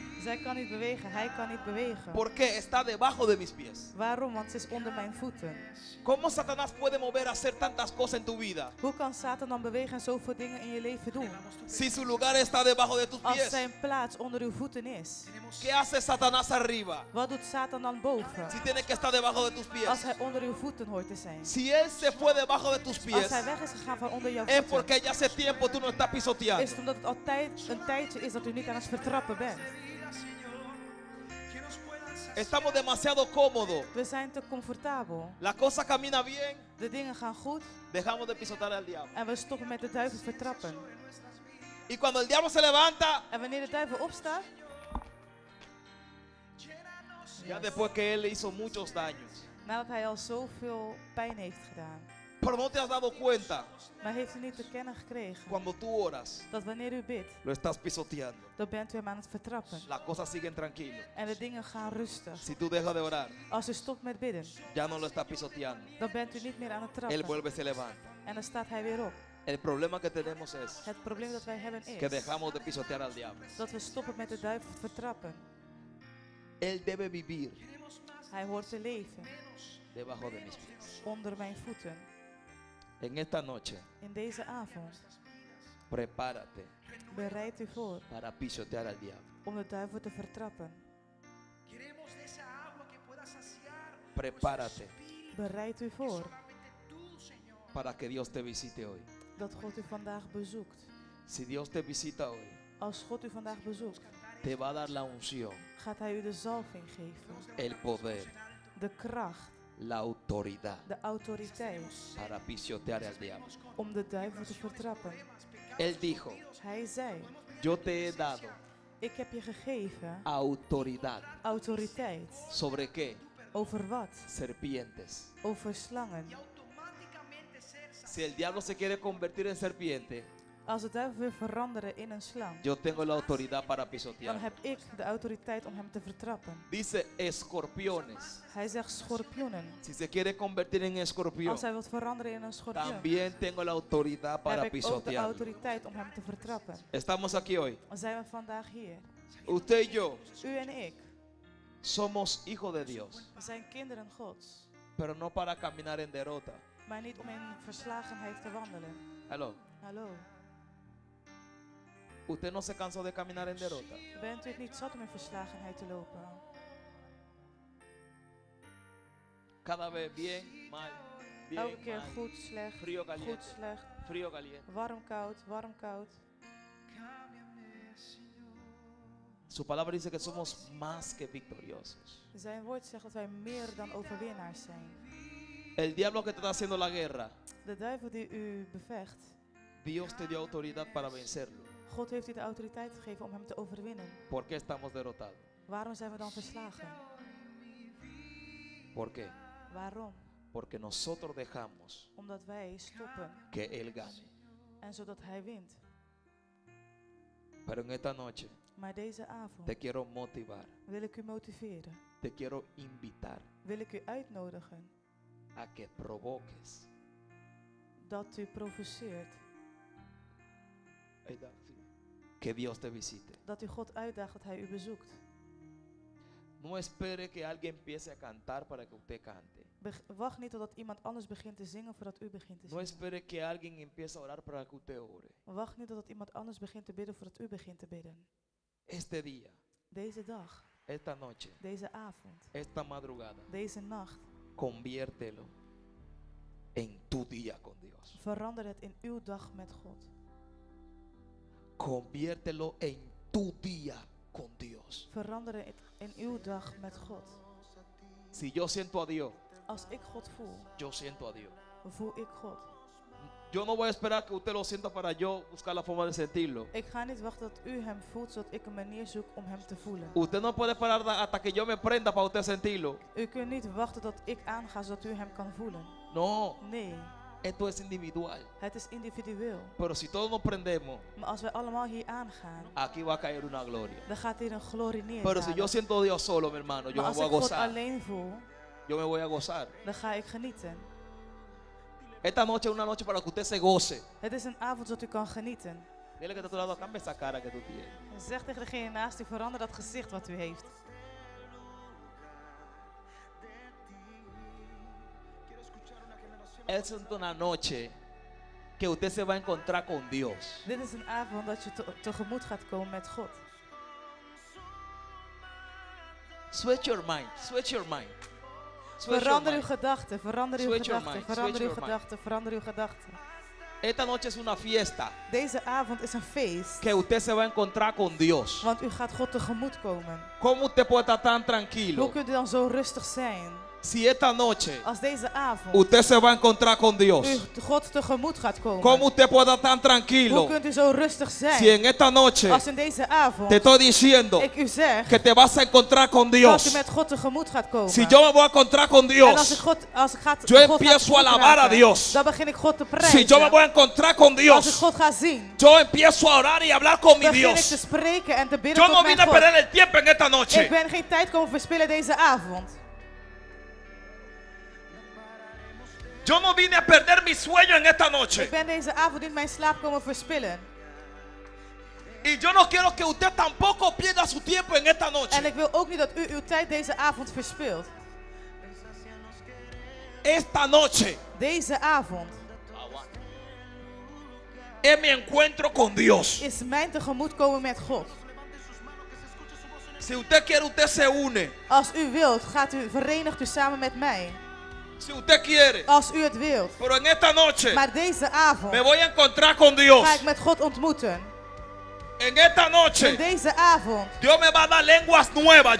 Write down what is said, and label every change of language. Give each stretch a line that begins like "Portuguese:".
Dutch: zij kan niet bewegen, hij kan niet bewegen.
Spanish: ¿Por qué? Está debajo de mis pies.
Dutch: Waarom? Want ze is onder mijn voeten.
Spanish: ¿Cómo Satanás puede mover a hacer tantas cosas en tu vida
Dutch: Hoe kan Satan dan bewegen en zoveel dingen in je leven doen?
Spanish: si su lugar está debajo de tus
Dutch: Als
Spanish: pies?
Dutch: zijn plaats onder uw voeten is.
Spanish: ¿Qué hace Satanás arriba
Dutch: Wat doet Satan dan boven?
Spanish: si tiene que estar debajo de tus
Dutch: Als
Spanish: pies?
Dutch: hij onder uw voeten hoort te zijn.
Spanish: Si él se fue debajo de tus
Dutch: Als
Spanish: pies,
Dutch: hij weg is gegaan van onder jouw
Spanish: es
Dutch: voeten,
Spanish: porque ya hace tiempo tú no estás
Dutch: is
Spanish: pisoteando.
Dutch: het omdat het altijd een tijdje is dat u niet aan het vertrappen bent.
Spanish: Estamos demasiado cómodos.
Dutch: We zijn te comfortabel.
Spanish: La cosa camina bien,
Dutch: De dingen gaan goed
Spanish: dejamos de pisotear al diablo.
Dutch: en we stoppen met de duivel vertrappen.
Spanish: Y cuando el diablo se levanta,
Dutch: En wanneer de duivel opstaat,
Spanish: ya después que él le hizo muchos daños,
Dutch: nadat hij al zoveel pijn heeft gedaan.
Spanish: pero no te has dado cuenta
Dutch: Maar heeft u niet te kennen gekregen
Spanish: cuando tú oras,
Dutch: dat wanneer u bidt,
Spanish: lo estás pisoteando.
Dutch: dan bent u hem aan het vertrappen.
Spanish: Las cosas siguen tranquilas.
Dutch: En de dingen gaan rustig.
Spanish: Si tú dejas de orar,
Dutch: Als u stopt met bidden,
Spanish: ya no lo estás pisoteando.
Dutch: dan bent u niet meer aan het
Spanish: Él
Dutch: trappen.
Spanish: vuelve y se levanta.
Dutch: En dan staat hij weer op.
Spanish: El problema que tenemos es
Dutch: Het probleem dat wij hebben
Spanish: que
Dutch: is
Spanish: dejamos de pisotear al diablo.
Dutch: dat we stoppen met de duivel te vertrappen.
Spanish: Él debe vivir
Dutch: Hij hoort te leven
Spanish: debajo de mis pies.
Dutch: onder mijn voeten.
Spanish: En esta noche,
Dutch: In deze avond,
Spanish: prepárate
Dutch: Bereid u voor
Spanish: para pisotear al diablo.
Dutch: om de duivel te vertrappen.
Spanish: Queremos de esa agua que pueda saciar Prepárate nuestro espíritu.
Dutch: Bereid u voor
Spanish: Solamente tú, Señor. para que Dios te visite hoy.
Dutch: dat God u vandaag bezoekt.
Spanish: Si Dios te visita hoy,
Dutch: Als God u vandaag bezoekt,
Spanish: te va a dar la unción,
Dutch: gaat Hij u de zalving geven,
Spanish: el poder,
Dutch: de kracht,
Spanish: la autoridad
Dutch: de autoriteit
Spanish: para pisotear al diablo.
Dutch: om de duivel te vertrappen.
Spanish: Él dijo,
Dutch: Hij zei,
Spanish: yo te he dado
Dutch: ik heb je gegeven
Spanish: autoridad.
Dutch: autoriteit.
Spanish: ¿Sobre qué?
Dutch: Over wat?
Spanish: Serpientes.
Dutch: Over slangen.
Spanish: Automáticamente ser Si el diablo se quiere convertir en serpiente,
Dutch: Als de duivel wil veranderen in een slang,
Spanish: yo tengo la autoridad para
Dutch: dan
Spanish: pisotear.
Dutch: heb ik de autoriteit om hem te vertrappen.
Spanish: Dice escorpiones.
Dutch: Hij zegt schorpioenen.
Spanish: Si se quiere convertir en escorpión,
Dutch: Als hij wil veranderen in een schorpioen,
Spanish: también tengo la autoridad para
Dutch: heb ik ook de
Spanish: pisotear.
Dutch: autoriteit om hem te vertrappen.
Spanish: Estamos aquí hoy.
Dutch: Dan zijn we vandaag hier.
Spanish: Usted y yo
Dutch: U en ik
Spanish: somos hijos de Dios,
Dutch: zijn kinderen Gods,
Spanish: pero no para caminar en derrota.
Dutch: maar niet om in verslagenheid te wandelen.
Spanish: Aló.
Dutch: Hallo,
Spanish: Usted no se cansó de caminar en derrota.
Dutch: bent u het niet zat om in verslagenheid te lopen?
Spanish: Cada vez bien, mal,
Dutch: Elke
Spanish: bien,
Dutch: keer
Spanish: mal,
Dutch: goed, slecht,
Spanish: frío,
Dutch: goed,
Spanish: caliente,
Dutch: slecht,
Spanish: frío, caliente.
Dutch: warm, koud, warm, koud.
Spanish: Su palabra dice que somos más que victoriosos.
Dutch: Zijn woord zegt dat wij meer dan overwinnaars zijn.
Spanish: El diablo que te está haciendo la guerra,
Dutch: De duivel die u bevecht,
Spanish: Dios te dio autoridad para vencerlo.
Dutch: God heeft u de autoriteit gegeven om hem te overwinnen.
Spanish: ¿Por qué estamos derrotados?
Dutch: Waarom zijn we dan verslagen?
Spanish: ¿Por qué?
Dutch: Waarom?
Spanish: Porque nosotros dejamos
Dutch: Omdat wij stoppen
Spanish: que Él gane.
Dutch: en zodat hij wint.
Spanish: Pero en esta noche
Dutch: Maar deze avond
Spanish: te quiero motivar,
Dutch: wil ik u motiveren,
Spanish: te quiero invitar
Dutch: wil ik u uitnodigen
Spanish: a que provoques.
Dutch: dat u provoceert,
Spanish: Que Dios te visite.
Dutch: dat u God uitdaagt dat hij u bezoekt.
Spanish: No espere que alguien empiece a cantar para que usted cante.
Dutch: Wacht niet totdat iemand anders begint te zingen voordat u begint te
Spanish: No
Dutch: zingen.
Spanish: espere que alguien empiece a orar para que usted ore.
Dutch: Wacht niet totdat iemand anders begint te bidden voordat u begint te bidden.
Spanish: Este día,
Dutch: Deze dag,
Spanish: esta noche,
Dutch: deze avond,
Spanish: esta madrugada,
Dutch: deze nacht,
Spanish: conviértelo en tu día con Dios.
Dutch: verander het in uw dag met God.
Spanish: Conviértelo en tu día con Dios.
Dutch: Verander het in uw dag met God.
Spanish: Si yo siento a Dios,
Dutch: Als ik God voel,
Spanish: yo siento a Dios.
Dutch: voel ik God.
Spanish: Yo no voy a esperar que usted lo sienta para yo buscar la forma de sentirlo.
Dutch: Ik ga niet wachten tot u hem voelt, zodat ik een manier zoek om hem te voelen.
Spanish: Usted no puede esperar hasta que yo me prenda para usted sentirlo.
Dutch: U kunt niet wachten tot ik aanga, zodat u hem kan voelen.
Spanish: No,
Dutch: Nee,
Spanish: esto es individual.
Dutch: het is individueel.
Spanish: Pero si todos nos prendemos,
Dutch: Maar als wij allemaal hier aangaan,
Spanish: aquí va a caer una gloria.
Dutch: dan gaat hier een glorie neer.
Spanish: Pero si yo siento a Dios solo, mi hermano, yo
Dutch: Maar
Spanish: me
Dutch: als
Spanish: voy a
Dutch: ik God
Spanish: gozar.
Dutch: alleen voel,
Spanish: Yo me voy a gozar.
Dutch: dan ga ik genieten.
Spanish: Esta noche es una noche para que usted se goce.
Dutch: Het is een avond zodat u kan genieten.
Spanish: Dile que te a tu lado, cambia esa cara que tú tienes.
Dutch: Zeg tegen degene naast u, verander dat gezicht wat u heeft.
Spanish: Es una noche que usted se va a encontrar con Dios.
Dutch: Dit is een avond dat je tegemoet gaat komen met God.
English: Switch your mind. Switch your mind. Switch your
Dutch: Verander uw
English: mind.
Dutch: gedachten, verander uw
English: Switch your
Dutch: gedachten,
English: mind,
Dutch: verander
English: switch
Dutch: uw
English: your
Dutch: gedachten, verander uw gedachten.
Spanish: Esta noche es una fiesta
Dutch: Deze avond is een feest,
Spanish: que usted se va a encontrar con Dios.
Dutch: want u gaat God tegemoet komen.
Spanish: ¿Cómo usted puede estar tan
Dutch: Hoe
Spanish: tranquilo
Dutch: kunt u dan zo rustig zijn
Spanish: si esta noche
Dutch: als deze avond
Spanish: usted se va a encontrar con Dios?
Dutch: u God tegemoet gaat
Spanish: ¿Cómo
Dutch: komen?
Spanish: usted puede estar tan
Dutch: Hoe
Spanish: tranquilo
Dutch: kunt u zo rustig
Spanish: si
Dutch: zijn
Spanish: en esta noche
Dutch: als in deze avond
Spanish: te estoy diciendo
Dutch: ik u zeg
Spanish: que te vas a encontrar con
Dutch: dat u
Spanish: Dios?
Dutch: met God tegemoet gaat komen?
Spanish: Si yo me voy a encontrar con
Dutch: En als
Spanish: Dios,
Dutch: ik
Spanish: yo
Dutch: God
Spanish: empiezo a
Dutch: gaat
Spanish: alabar a
Dutch: raken,
Spanish: Dios.
Dutch: dan begin ik God te
Spanish: si
Dutch: prijzen.
Spanish: yo me voy a encontrar con
Dutch: Als ik
Spanish: Dios,
Dutch: God ga zien,
Spanish: yo empiezo a orar y hablar con mi
Dutch: begin ik te
Spanish: Dios.
Dutch: spreken en te bidden
Spanish: Yo
Dutch: tot
Spanish: no
Dutch: mijn
Spanish: vine a
Dutch: God.
Spanish: perder el tiempo en esta
Dutch: Ik
Spanish: noche.
Dutch: ben geen tijd komen verspillen deze avond.
Spanish: Yo no vine a perder mi sueño en esta
Dutch: Ik
Spanish: noche.
Dutch: ben deze avond niet mijn slaap komen verspillen.
Spanish: Y yo no quiero que usted tampoco pierda su tiempo en esta
Dutch: En
Spanish: noche.
Dutch: ik wil ook niet dat u uw tijd deze avond verspilt.
Spanish: Esta noche
Dutch: Deze avond
Spanish: es mi encuentro con Dios.
Dutch: is mijn tegemoetkomen met God.
Spanish: Si usted quiere, usted se une.
Dutch: Als u wilt, verenigt u samen met mij.
Spanish: Si usted quiere.
Dutch: Als u het wilt.
Spanish: Pero en esta noche
Dutch: Maar deze avond
Spanish: me voy a encontrar con Dios.
Dutch: ga ik met God ontmoeten.
Spanish: En esta noche
Dutch: En deze avond
Spanish: Dios me va a dar lenguas nuevas.